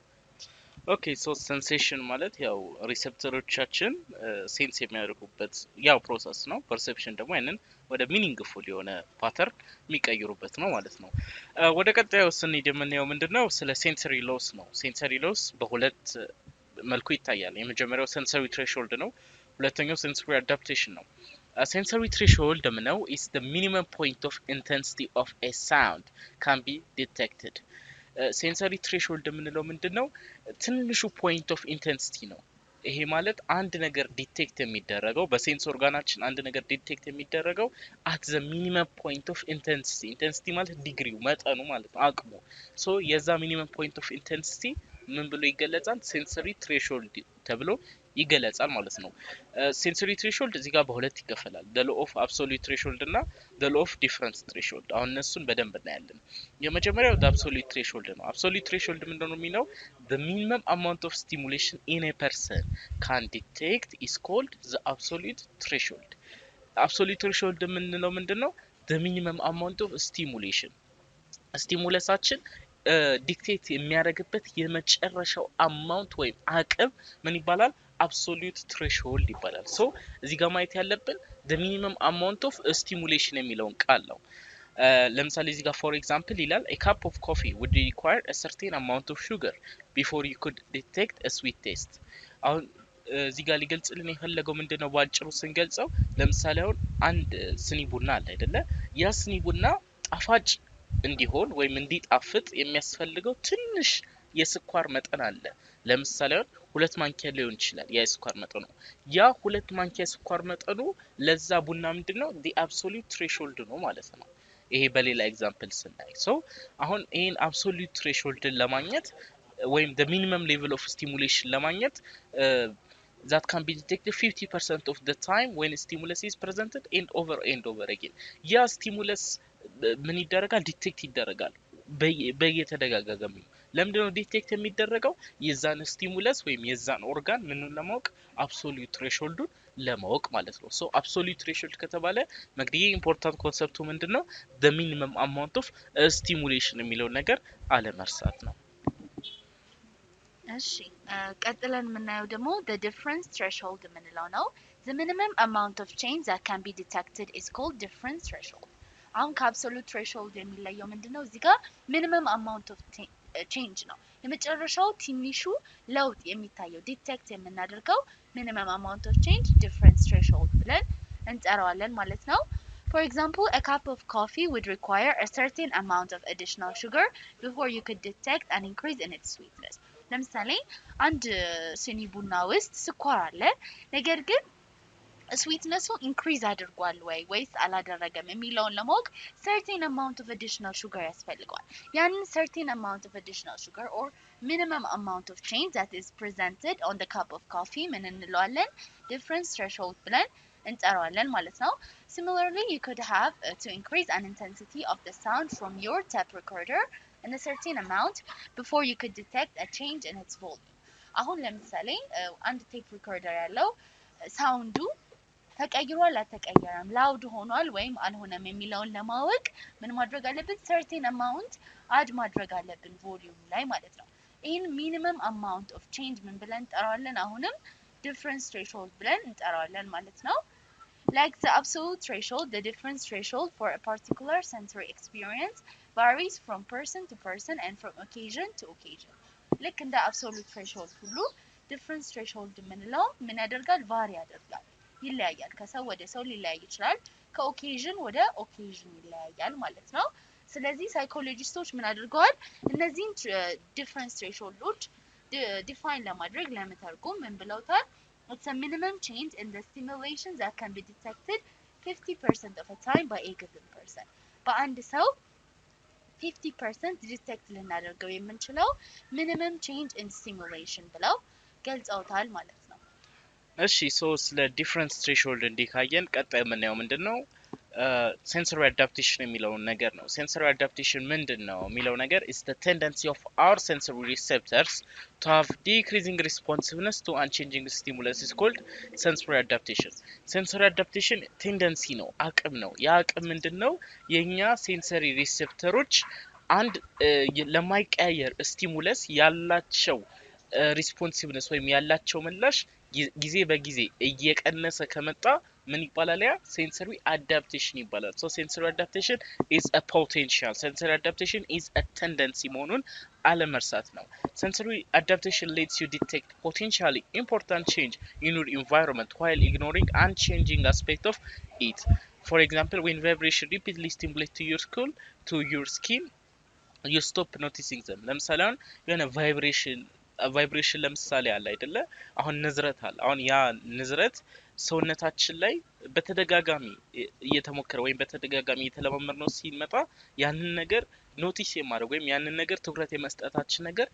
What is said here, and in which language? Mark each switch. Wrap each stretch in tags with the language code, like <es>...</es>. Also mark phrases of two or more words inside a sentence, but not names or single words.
<en>okay so</en> <am>ሴንሴሽን ማለት ያው ሪሴፕተሮቻችን ሴንስ የሚያደርጉበት ያው ፕሮሰስ ነው። ፐርሰፕሽን ደግሞ ያንን ወደ ሚኒንግፉል የሆነ ፓተርን የሚቀይሩበት ነው ማለት ነው። ወደ ቀጣዩ ስንሄድ የምናየው ምንድነው? ስለ</am> <en>sensory loss</en> <am>ነው።</am> <en>sensory loss</en> <am>በሁለት መልኩ ይታያል። የመጀመሪያው</am> <en>sensory threshold</en> <am>ነው። ሁለተኛው</am> <en>sensory adaptation</en> <am>ነው።</am> <en>sensory threshold is the minimum point of intensity of a sound can be detected. sensory threshold</en> <am>የምንለው ምንድነው? ትንሹ</am> <en>point of intensity</en> <am>ነው። ይሄ ማለት አንድ ነገር ዲቴክት የሚደረገው በሴንስ ኦርጋናችን አንድ ነገር ዲቴክት የሚደረገው</am> <en>at the minimum point of intensity.</en> <am>ኢንቴንሲቲ ማለት ዲግሪው መጠኑ ማለት ነው፣ አቅሙ። ሶ የዛ</am> <en>minimum point of intensity</en> <am>ምን ብሎ ይገለጻል?</am> <en>sensory threshold</en> <am>ተብሎ ይገለጻል ማለት ነው።</am> <en>sensory threshold</en> <am>እዚህ ጋር በሁለት ይከፈላል።</am> <en>the law of absolute threshold</en> <am>እና</am> <en>the law of difference threshold።</en> <am>አሁን እነሱን በደንብ እናያለን። የመጀመሪያው</am> <en>the absolute threshold</en> <am>ነው።</am> <en>absolute threshold</en> <am>ምንድነው የሚለው?</am> <en>the minimum amount of stimulation in a person can detect is called the absolute threshold. absolute threshold</en> <am>የምንለው ምንድነው?</am> <en>the minimum amount of stimulation</en> <am>ስቲሙለሳችን ዲክቴት የሚያደርግበት የመጨረሻው አማውንት ወይም አቅም ምን ይባላል?</am> <en>absolute threshold</en> <am>ይባላል። ሶ እዚህ ጋር ማየት ያለብን</am> <en>the minimum amount of stimulation</en> <am>የሚለውን ቃል ነው። ለምሳሌ እዚህ ጋር</am> <en>for example ይላል a cup of coffee would require a certain amount of sugar before you could detect a sweet taste</en> <am>አሁን እዚህ ጋር ሊገልጽልን የፈለገው ምንድነው ባጭሩ ስንገልጸው ለምሳሌ አሁን አንድ ስኒ ቡና አለ አይደለ ያ ስኒ ቡና ጣፋጭ እንዲሆን ወይም እንዲጣፍጥ የሚያስፈልገው ትንሽ የስኳር መጠን አለ ለምሳሌ አሁን 2 ማንኪያ ሊሆን ይችላል ያ የስኳር መጠኑ ያ 2 ማንኪያ የስኳር መጠኑ ለዛ ቡና ምንድነው</am> <en>the absolute threshold</en> <am>ነው ማለት ነው ይሄ በሌላ ኤግዛምፕል ስናይ ሶ አሁን ይሄን</am> <en>absolute threshold</en> <am>ለማግኘት ወይም</am> <en>the minimum level of stimulation ለማግኘት that can be detected 50% of the time when stimulus is presented and over again</en> <am>ያ stimulus ምን ይደረጋል ዲቴክት ይደረጋል በየተደጋጋሚ ለምንድነው ዲቴክት የሚደረገው የዛን ስቲሙለስ ወይም የዛን ኦርጋን ምንን ለማወቅ</am> <en>absolute threshold</en> <am>ለማወቅ ማለት ነው ሶ</am> <en>absolute threshold</en> <am>ከተባለ መግዲዬ</am> <en>important concept</en> <am>ምንድነው</am> <en>the minimum amount of stimulation</en> <am>የሚለው ነገር አለመርሳት ነው እሺ ቀጥለን የምናየው ደግሞ</am> <en>the difference threshold</en> <am>የምንለው ነው</am> <en>the minimum amount of change that can be detected is called difference threshold አሁን ከአብሶሉት ትሬሾልድ</en> <am>የሚለየው ምንድነው እዚህ ጋር</am> <en>minimum amount of change</en> <am>ነው የመጨረሻው ትንሹ ለውጥ የሚታየው ዲቴክት የምናደርገው</am> <en>minimum amount of change difference threshold</en> <am>ብለን እንጠራዋለን ማለት ነው</am> <en>For example, a cup of coffee would require a certain amount of additional sugar before you could detect an increase in its sweetness.</en> <am>ለምሳሌ አንድ ሲኒ ቡና ውስጥ ስኳር አለ ነገር ግን</am> <en>sweetness increase</en> <am>አድርጓል ወይስ አላደረገም የሚለውን ለማወቅ</am> <en>certain amount of additional sugar</en> <am>ያስፈልጋል ያንን</am> <en>certain amount of additional sugar or minimum amount of change that is presented on the cup of coffee</en> <am>ምን እንለዋለን</am> <en>difference threshold</en> <am>ብለን እንጠራዋለን ማለት ነው</am> <en>similarly you could have to increase an intensity of the sound from your tape recorder in a certain amount before you could detect a change in its volume</en> <am>አሁን ለምሳሌ አንድ</am> <en>tape recorder</en> <am>ያለው ሳውንዱ ተቀይሯል አልተቀየረም</am> <en>ላውድ</en> <am>ሆኗል ወይም አልሆነም የሚለውን ለማወቅ ምን ማድረግ አለብን</am> <en>certain amount</en> <am>አድ ማድረግ አለብን ቮሊዩም ላይ ማለት ነው ይሄን</am> <en>minimum amount of change</en> <am>ምን ብለን እንጠራዋለን አሁንም</am> <en>difference threshold</en> <am>ብለን እንጠራዋለን ማለት ነው like</am> <en>the absolute threshold the difference threshold for a particular sensory experience varies from person to person and from occasion to occasion ልክ</en> <am>እንደ</am> <en>absolute threshold</en> <am>ሁሉ</am> <en>difference threshold</en> <am>የምንለው ምን ያደርጋል ቫሪ ያደርጋል ይለያያል ከሰው ወደ ሰው ሊለያይ ይችላል ከኦኬዥን ወደ ኦኬዥን ይለያያል ማለት ነው ስለዚህ ሳይኮሎጂስቶች ምን አድርገዋል እነዚህን</am> <en>difference thresholds</en> <am>ዲፋይን ለማድረግ ለመተርጎም ምን ብለውታል</am> <en>it's a minimum change in the stimulation that can be detected 50% of the time by a given person</en> <am>በአንድ ሰው 50% ዲቴክት ልናደርገው የምንችለው</am> <en>minimum change in stimulation</en> <am>ብለው ገልጸውታል ማለት ነው እሺ ሶ ስለ</am> <en>difference threshold</en> <am>እንዲካየን ቀጣይ የምናየው ምንድነው</am> <en>sensory adaptation</en> <am>የሚለው ነገር ነው</am> <en>sensory adaptation</en> <am>ምንድነው የሚለው ነገር</am> <en>is the tendency of our sensory receptors to have decreasing responsiveness to unchanging stimulus is called sensory adaptation sensory adaptation tendency</en> <am>ነው አቅም ነው ያ አቅም ምንድነው የኛ</am> <en>sensory receptors</en> <am>አንድ ለማይቀያየር stimulus ያላቸው responsiveness ወይም ያላቸው ምላሽ ጊዜ በጊዜ እየቀነሰ ከመጣ ምን ይባላል ያ sensory</am> <en>adaptation</en> <am>ይባላል</am> <en>so sensory adaptation is a potential sensory adaptation is a tendency</en> <am>መሆኑን አለመርሳት ነው</am> <en>sensory adaptation lets you detect potentially important change in your environment while ignoring unchanging aspect of it for example when vibration repeatedly stimulates to your skin you stop noticing them</en> <am>ለምሳሌ የሆነ ቫይብሬሽን ለምሳሌ አለ አይደለ አሁን ንዝረት አለ አሁን ያ ንዝረት ሰውነታችን ላይ በተደጋጋሚ እየተሞከረ ወይም በተደጋጋሚ እየተለማመድነው ሲመጣ ያንን ነገር ኖቲስ የማድረግ ወይም ያንን ነገር ትኩረት የመስጠታችን ነገር</am>